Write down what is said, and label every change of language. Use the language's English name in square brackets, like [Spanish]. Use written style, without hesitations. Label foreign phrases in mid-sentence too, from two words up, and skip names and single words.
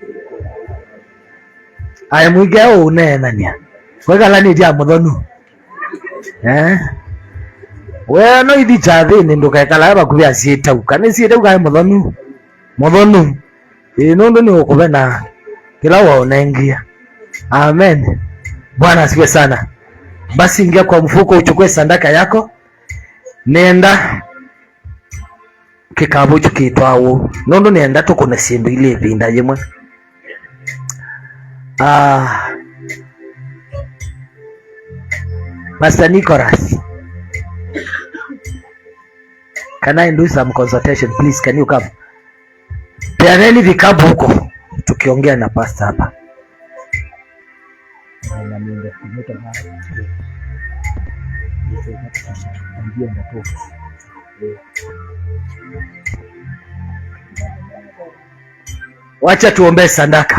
[Kamba] Ayamwige unena nia. Wekala ni dia muthonu. we no ithi chathini ndukekala bakubi asietauka ni sietauka muthonu nundu ni ukuve na kila waonengia. [Swahili] Amen. Bwana asifiwe sana. Basi ingia kwa mfuko uchukue sadaka yako, [Kamba] nenda kikabu chukitwawo nundu nenda tukune sindu ile ipinda yimwe. [English] Pastor Nicholas, can I do some consultation please? Can you come? [Swahili] Peaneni vikabu huko tukiongea na pastor hapa. Wacha tuombe sadaka.